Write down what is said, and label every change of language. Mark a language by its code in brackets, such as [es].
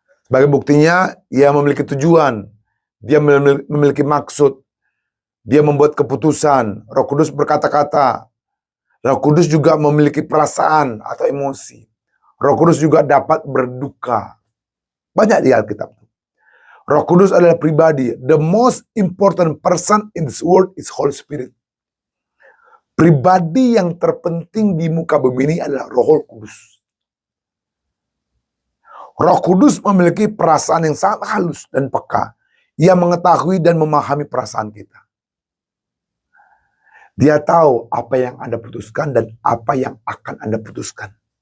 [id] Sebagai buktinya, ia memiliki tujuan. Dia memiliki maksud. Dia membuat keputusan. Roh Kudus berkata-kata. Roh Kudus juga memiliki perasaan atau emosi. Roh Kudus juga dapat berduka. Banyak di Alkitab. Roh Kudus adalah pribadi. [en] The most important person in this world is Holy Spirit. [id] Pribadi yang terpenting di muka bumi ini adalah Roh Kudus. Roh Kudus memiliki perasaan yang sangat halus dan peka. Ia mengetahui dan memahami perasaan kita. Dia tahu apa yang Anda putuskan dan apa yang akan Anda putuskan.